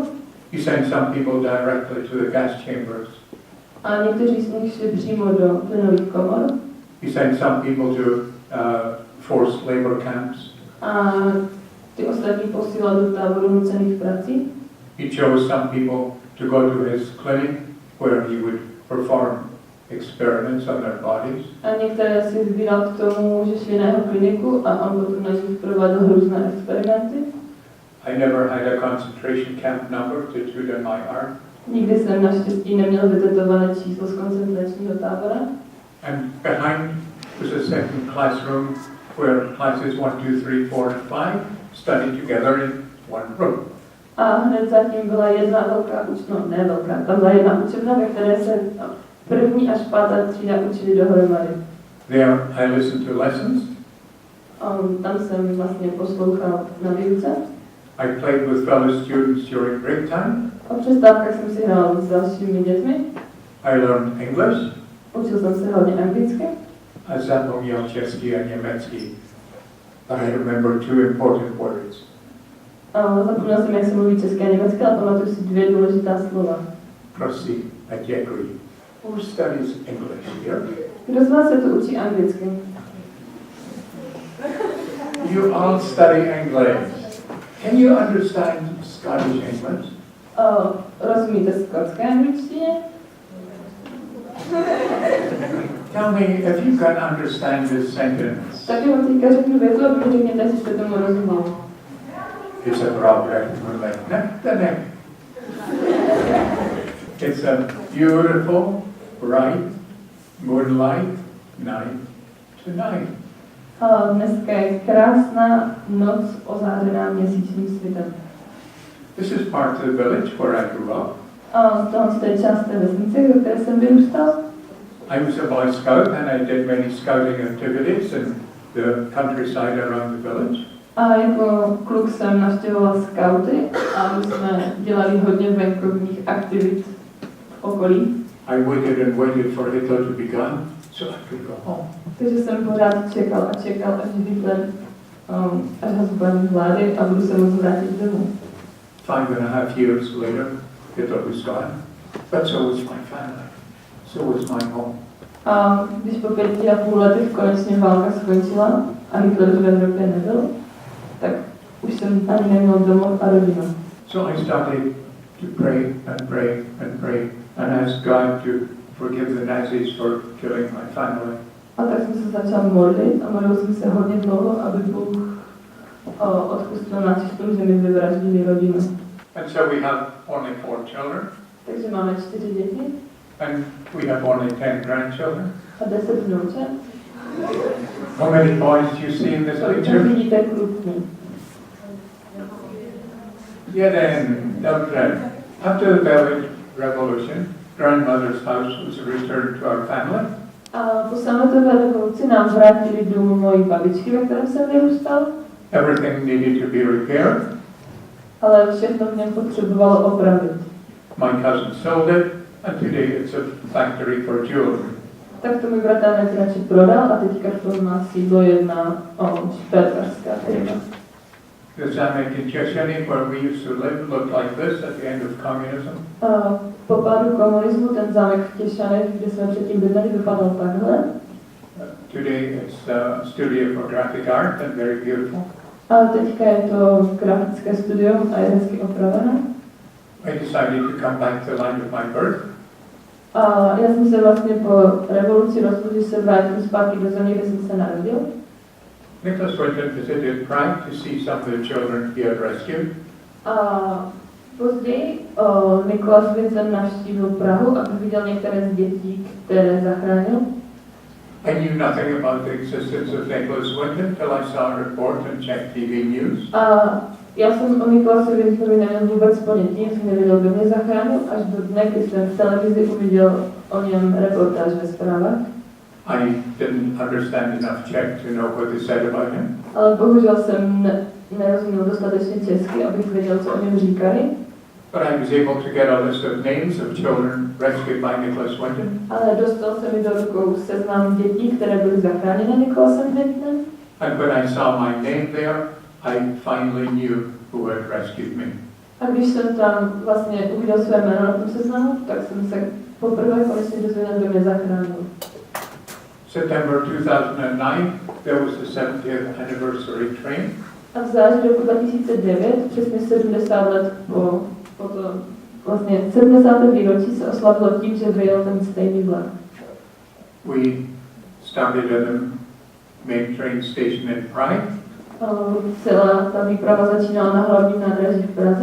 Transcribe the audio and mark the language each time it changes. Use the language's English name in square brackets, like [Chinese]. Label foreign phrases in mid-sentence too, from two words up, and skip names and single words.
[English] He sent some people directly to the gas chambers. [Czech] A někteří z nich šli přímo do plynových komor. [English] He sent some people to forced labor camps. [Czech] A ty ostatní posílal do táboru nucených prací. [English] He chose some people to go to his clinic where he would perform experiments on their bodies. [Czech] A některé si vybíral k tomu, že šli na jeho kliniku a on potom na nich prováděl různé experimenty. [English] I never had a concentration camp number tattooed on my arm. [Czech] Nikdy jsem naštěstí neměl vytetované číslo z koncentračního tábora. [English] And behind was a second classroom where classes 1, 2, 3, 4, and 5 studied together in one room. [Czech] A hned zatím byla jedna velká učebna, no ne velká, tam byla jedna učebna, ve které se první až pátá třída učili dohromady. [English] There I listened to lessons. [Czech] Tam jsem vlastně poslouchal na výuce. [English] I played with fellow students during break time. [Czech] O přestávkách jsem si hrál s dalšími dětmi. [English] I learned English. [Czech] Učil jsem se hodně anglicky. A zapomněl česky a německy. [English] But I remember two important words. [Czech] Zapomněl jsem, jak se mluví české a německé, ale pamatuju si dvě důležitá slova. Prosím a děkuji. [English] Who studies English here? [Czech] Kdo z vás se tu učí anglicky? [English] You all study English. Can you understand Scottish English? [Czech] Rozumíte skotské angličtině? [English] Tell me if you can understand this sentence. [Czech] Tak já vám teďka řeknu větu a vy řekněte, jestli jste tomu rozuměli. [English] It's a problem like neck to neck. It's a beautiful, bright moonlight night tonight. [Czech] Dneska je krásná noc ozářená měsíčním světem. [English] This is part of the village where I grew up. [Czech] Tohle je část té vesnice, ve které jsem vyrůstal. [English] I was a Boy Scout and I did many scouting activities in the countryside around the village. [Czech] A jako kluk jsem navštěvoval skauty a my jsme dělali hodně venkovních aktivit v okolí. [English] I waited and waited for Hitler to be gone so I could go home. [Czech] Takže jsem pořád čekal, až Hitler až ho zbaví vlády a budu se moct vrátit domů. [English] 5.5 years later, Hitler was gone, but so was my family, so was my home. [Czech] A když po 5,5 letech konečně válka skončila a Hitler v Evropě nebyl, tak už jsem ani neměl domov a rodinu. [English] So I started to pray and pray and pray and ask God to forgive the Nazis for killing my family. [Czech] A tak jsem se začal modlit a modlil jsem se hodně dlouho, aby Bůh odpustil nacistům, že mi vyvraždili rodinu. [English] And so we have only 4 children. [Czech] Takže máme 4 děti. [English] And we have only 10 grandchildren. [Czech] A 10 vnoučat. [English] How many boys do you see in this picture? [Czech] Vidíte klubní. Jeden, dobře. [English] After the Belgian Revolution, grandmother's house was returned to our family. [Czech] A po sametové revoluci nám vrátili domů mojí babičky, ve kterém jsem vyrůstal. [English] Everything needed to be repaired. [Czech] Ale všechno v něm potřebovalo opravit. [English] My cousin sold it, and today it's a factory for jewelry. [Czech] Tak to můj bratranec radši prodal a teďka v tom má sídlo jedna šperkařská firma. [English] The zamek in Češeny, where we used to live, looked like this at the end of communism. [Czech] Po pádu komunismu ten zámek v Těšanech, kde jsme předtím bydleli, vypadal takhle. [English] Today it's a studio for graphic art and very beautiful. [Czech] A teďka je to grafické studium a je hezky opravené. [English] I decided to come back to the land of my birth. [Czech] A já jsem se vlastně po revoluci rozhodl, že se vrátím zpátky do země, kde jsem se narodil. [English] Nicholas Wintonem visited Prague to see some of the children he had rescued. [Czech] A později Nicholas Wintonem navštívil Prahu, aby viděl některé z dětí, které zachránil. [English] I knew nothing about the existence of Nicholas Wintonem till I saw a report on Czech TV News. [Czech] A já jsem o Nicholasi Wintonovi neměl vůbec ponětí, jsem nevěděl, kdo mě zachránil, až do dne, kdy jsem v televizi uviděl o něm reportáž ve zprávách. [English] I didn't understand enough Czech to know what they said about him. [Czech] Ale bohužel jsem nerozuměl dostatečně česky, abych věděl, co o něm říkali. [English] But I was able to get a list of names of children rescued by Nicholas Winton. [Czech] Ale dostal se mi do rukou seznam dětí, které byly zachráněny Nicholasem Wintonem. [English] And when I saw my name there, I finally knew who had rescued me. [Czech] A když jsem tam vlastně uviděl své jméno na tom seznamu, tak jsem se poprvé konečně dozvěděl, kdo mě zachránil. [English] September 2009, there was the 70th anniversary train. [Czech] A v září roku 2009, přesně 70 let po to vlastně 70. výročí se oslavilo tím, že vyjel ten stejný vlak. [English] We started at the main train station in Prague. [Czech] Celá ta výprava začínala na hlavním nádraží v Praze,